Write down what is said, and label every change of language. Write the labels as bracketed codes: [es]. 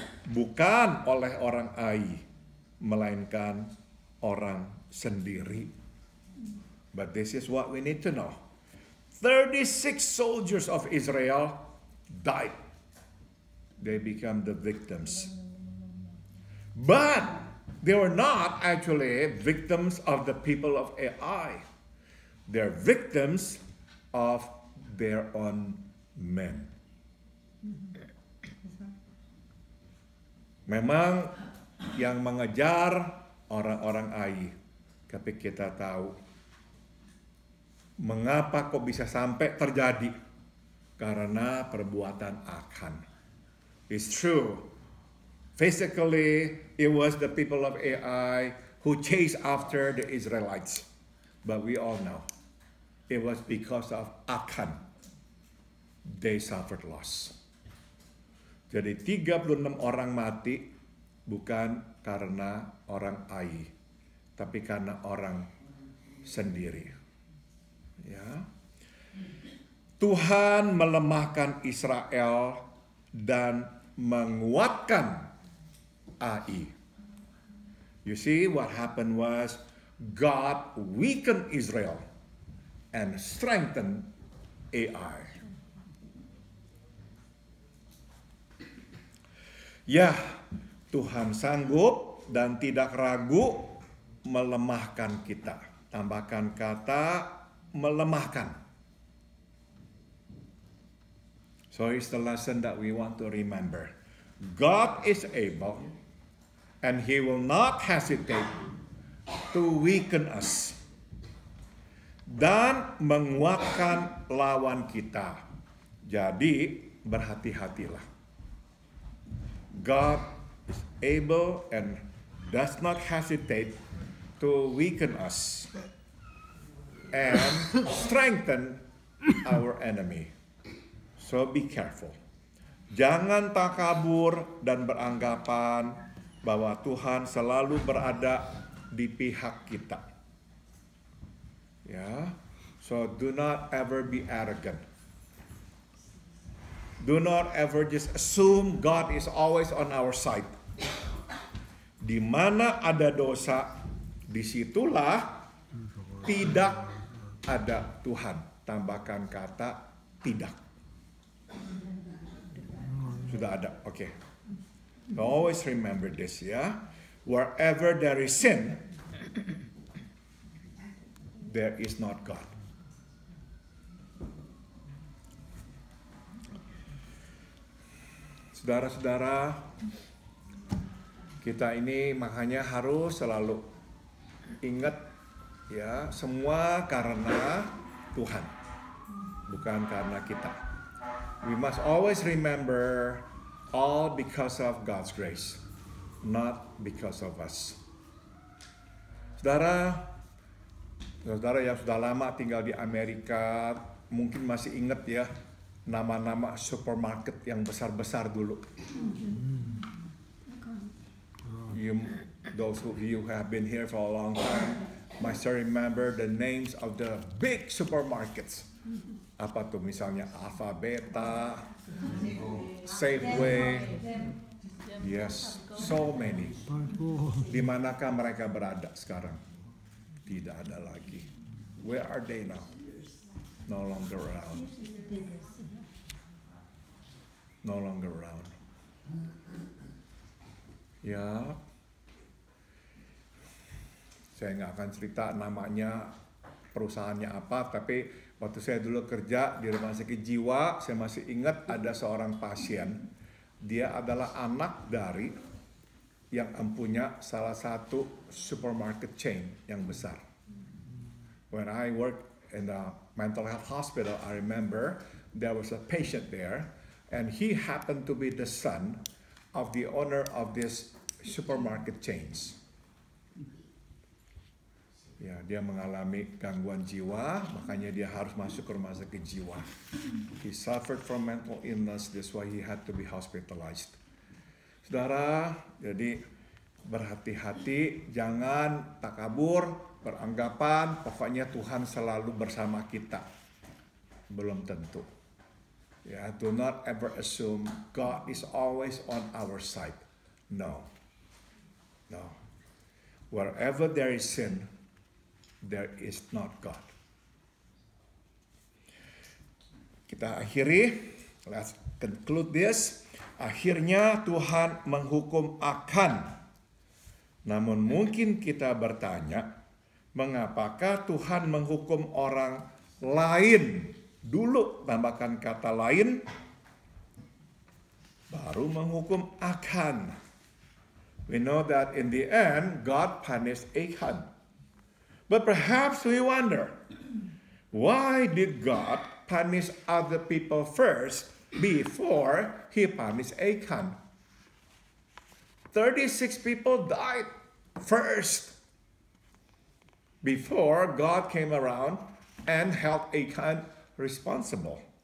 [id] Bukan oleh orang Ai, melainkan orang sendiri. [en] But this is what we need to know. 36 soldiers of Israel died. They become the victims. But they were not actually victims of the people of Ai. They're victims of their own men. [id] Memang yang mengejar orang-orang Ai. Tapi kita tahu mengapa kok bisa sampai terjadi. Karena perbuatan Achan. [en] It's true. Physically, it was the people of Ai who chased after the Israelites. But we all know, it was because of Achan. They suffered loss. [id] Jadi 36 orang mati bukan karena orang Ai, tapi karena orang sendiri. Ya. Tuhan melemahkan Israel dan menguatkan Ai. [en] You see, what happened was God weakened Israel and strengthened Ai. [id] Ya, Tuhan sanggup dan tidak ragu melemahkan kita. Tambahkan kata melemahkan. [en] So it's the lesson that we want to remember. God is able, and He will not hesitate to weaken us. [id] Dan menguatkan lawan kita. Jadi berhati-hatilah. [en] God is able and does not hesitate to weaken us and strengthen our enemy. So be careful. [id] Jangan takabur dan beranggapan bahwa Tuhan selalu berada di pihak kita. [en] Ya, so do not ever be arrogant. Do not ever just assume God is always on our side. [id] Di mana ada dosa, disitulah tidak ada Tuhan. Tambahkan kata tidak. Sudah ada, oke. [en] Okay. Always remember this ya. Wherever there is sin, there is not God. [id] Saudara-saudara, kita ini makanya harus selalu ingat ya, semua karena Tuhan, bukan karena kita. [en] We must always remember all because of God's grace, not because of us. [id] Saudara yang sudah lama tinggal di Amerika mungkin masih ingat ya nama-nama supermarket yang besar-besar dulu. [en] Those of you who have been here for a long time might still remember the names of the big supermarkets. [id] Apa tuh misalnya Alpha Beta, Safeway, [en] yes, so many. [id] Di manakah mereka berada sekarang? Tidak ada lagi. [en] Where are they now? No longer around. No longer around. [id] Ya, saya nggak akan cerita namanya, perusahaannya apa, tapi waktu saya dulu kerja di rumah sakit jiwa, saya masih ingat ada seorang pasien. Dia adalah anak dari yang mempunyai salah satu supermarket chain yang besar. [en] When I worked in the mental health hospital, I remember there was a patient there, and he happened to be the son of the owner of this supermarket chains. [id] Ya, dia mengalami gangguan jiwa, makanya dia harus masuk ke rumah sakit jiwa. [en] He suffered from mental illness, that's why he had to be hospitalized. [id] Saudara, jadi berhati-hati, jangan takabur, beranggapan pokoknya Tuhan selalu bersama kita. Belum tentu. [en] Ya, do not ever assume God is always on our side. No. No. Wherever there is sin, there is not God. [id] Kita akhiri, [en] let's conclude this. [id] Akhirnya Tuhan menghukum Akan. Namun mungkin kita bertanya, mengapakah Tuhan menghukum orang lain dulu, tambahkan kata lain, baru menghukum Akan. [en] We know that in the end, God punished Achan. But perhaps we wonder, why did God punish other people first before he punished Achan? 36 people died first before God came around and held Achan responsible.